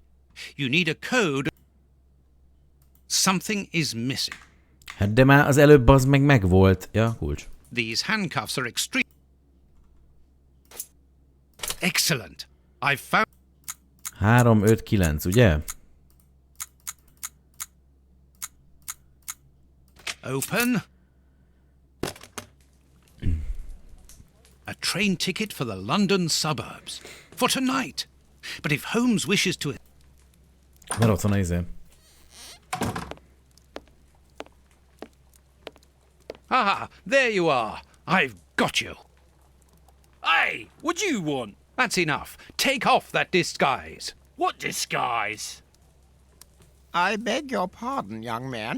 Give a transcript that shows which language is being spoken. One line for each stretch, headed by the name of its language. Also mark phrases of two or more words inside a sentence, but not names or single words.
English: You need a code. Something is missing.
Hungarian: Hát de már az előbb az meg megvolt. Ja, kulcs.
English: These handcuffs are extreme. Excellent. I've found...
Hungarian: 3, 5, 9, ugye?
English: Open. A train ticket for the London suburbs. For tonight. But if Holmes wishes to...
Hungarian: Mert ott van a izé.
English: Ah, there you are. I've got you. Hey, what do you want? That's enough. Take off that disguise. What disguise? I beg your pardon, young man.